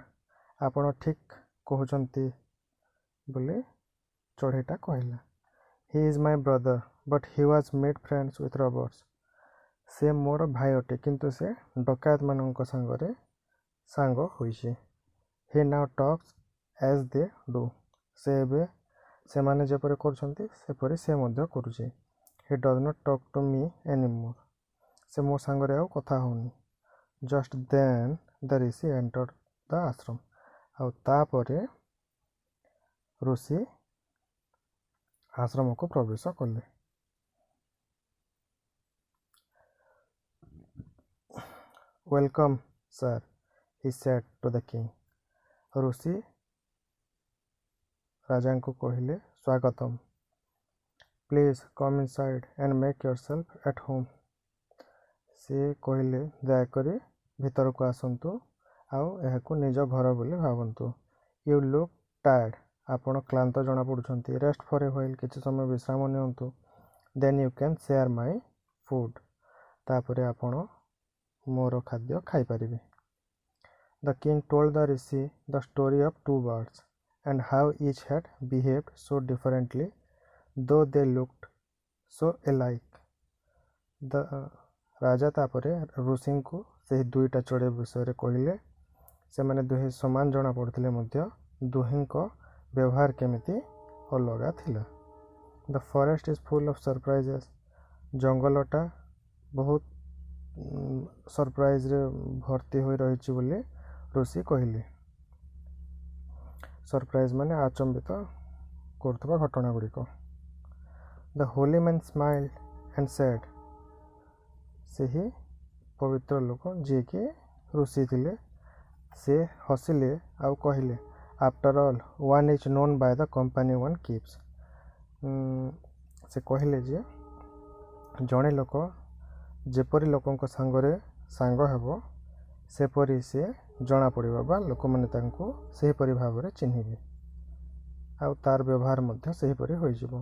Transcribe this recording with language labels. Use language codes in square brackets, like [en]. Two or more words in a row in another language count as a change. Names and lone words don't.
[or] ଆପଣ ଠିକ୍ କହୁଛନ୍ତି ବୋଲି ଚଢ଼େଇଟା କହିଲା। [en] He is my brother, but he was made friends with robbers. [or] ସେ ମୋର ଭାଇ ଅଟେ, କିନ୍ତୁ ସେ ଡକାୟତମାନଙ୍କ ସାଙ୍ଗରେ ସାଙ୍ଗ ହୋଇଛି। [en] He now talks as they do. [or] ସେ ଏବେ ସେମାନେ ଯେପରି କରୁଛନ୍ତି ସେପରି ସେ ମଧ୍ୟ କରୁଛି। [en] He does not talk to me anymore. [or] ସେ ମୋ ସାଙ୍ଗରେ ଆଉ କଥା ହେଉନି। [en] Just then the rishi entered the ashram. [or] ଆଉ ତାପରେ ଋଷି ଆଶ୍ରମକୁ ପ୍ରବେଶ କଲେ। [en] Welcome, sir, he said to the king. [or] ଋଷି ରାଜାଙ୍କୁ କହିଲେ, ସ୍ୱାଗତମ୍। [en] Please come inside and make yourself at home. [or] ସେ କହିଲେ, ଦୟାକରି ଭିତରକୁ ଆସନ୍ତୁ ଆଉ ଏହାକୁ ନିଜ ଘର ବୋଲି ଭାବନ୍ତୁ। [en] You look tired. [or] ଆପଣ କ୍ଳାନ୍ତ ଜଣାପଡ଼ୁଛନ୍ତି। [en] Rest for a while. [or] କିଛି ସମୟ ବିଶ୍ରାମ ନିଅନ୍ତୁ। [en] Then you can share my food. [or] ତାପରେ ଆପଣ ମୋର ଖାଦ୍ୟ ଖାଇପାରିବେ। [en] The king told the rishi the story of two birds and how each had behaved so differently, though they looked so alike. [or] ରାଜା ତାପରେ ଋଷିଙ୍କୁ ସେହି ଦୁଇଟା ଚଢ଼େଇ ବିଷୟରେ କହିଲେ। ସେମାନେ ଦୁହେଁ ସମାନ ଜଣାପଡ଼ୁଥିଲେ ମଧ୍ୟ ଦୁହିଁଙ୍କ ବ୍ୟବହାର କେମିତି ଅଲଗା ଥିଲା। [en] The forest is full of surprises. [or] ଜଙ୍ଗଲଟା ବହୁତ ସରପ୍ରାଇଜରେ ଭର୍ତ୍ତି ହୋଇ ରହିଛି ବୋଲି ଋଷି କହିଲେ। ସରପ୍ରାଇଜ ମାନେ ଆଚମ୍ବିତ କରୁଥିବା ଘଟଣା ଗୁଡ଼ିକ। [en] The holy man smiled and said. [or] ସେହି ପବିତ୍ର ଲୋକ ଯିଏକି ଋଷି ଥିଲେ ସେ ହସିଲେ ଆଉ କହିଲେ, [en] After all, one is known by the company one keeps. [or] ସେ କହିଲେ ଯେ ଜଣେ ଲୋକ ଯେପରି ଲୋକଙ୍କ ସାଙ୍ଗରେ ସାଙ୍ଗ ହେବ ସେପରି ସେ ଜଣାପଡ଼ିବ ବା ଲୋକମାନେ ତାଙ୍କୁ ସେହିପରି ଭାବରେ ଚିହ୍ନିବେ ଆଉ ତାର ବ୍ୟବହାର ମଧ୍ୟ ସେହିପରି ହୋଇଯିବ।